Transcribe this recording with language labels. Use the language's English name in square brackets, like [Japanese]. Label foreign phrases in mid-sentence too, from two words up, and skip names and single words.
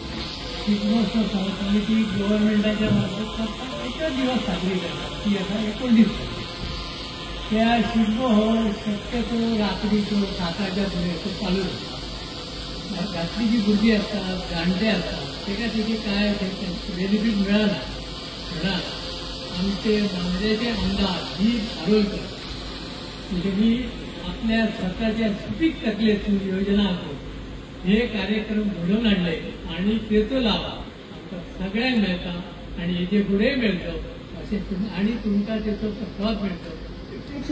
[Konkani] गव्हर्नमेंटाच्या मार्फत एकच दिवस साजरी करतात ती आता 19 त्या शिगमो हो शक्यतो रात्रीचो 7च्या फुडें चालू जाता। रात्री जी भुरगीं असतात जाणटे असतात तेजी काय बेनिफीट मेळना म्हणून आमचे मांद्रेचे आमदार जी धारोलकर त्यांनी आपल्या स्वतःच्या सुपीक तकलेतून योजना हे कार्यक्रम घडवून आणले आणि तेचो लाभ आमकां सगळ्यांक मेळटा आणि हेचे फुडें मेळटो अशें आणि तुमकां तेचो प्रसाद मेळटो।